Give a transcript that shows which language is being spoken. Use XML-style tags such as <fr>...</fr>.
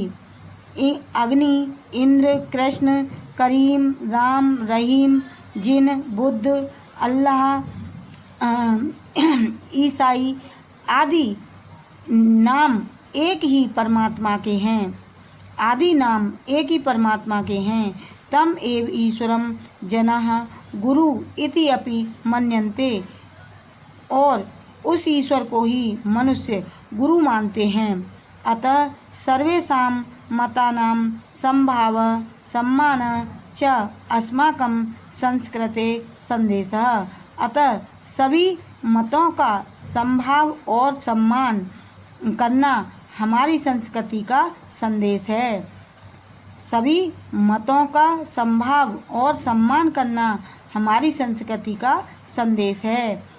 <hi>अग्नि इंद्र कृष्ण करीम राम रहीम जिन बुद्ध अल्लाह ईसाई आदि नाम एक ही परमात्मा के हैं। आदि नाम एक ही परमात्मा के हैं।</hi> <sa>तम एव ईश्वरम जनाः गुरु इति अपि मन्यन्ते।</sa> <hi>और उस ईश्वर को ही मनुष्य गुरु मानते हैं।</hi> <sa>अतः सर्वेषां मतानां संभाव सम्मान च अस्माकं संस्कृते संदेशः।</sa> <hi>अतः सभी मतों का संभाव और सम्मान करना हमारी संस्कृति का संदेश है। सभी मतों का संभाव और सम्मान करना हमारी संस्कृति का संदेश है।</hi>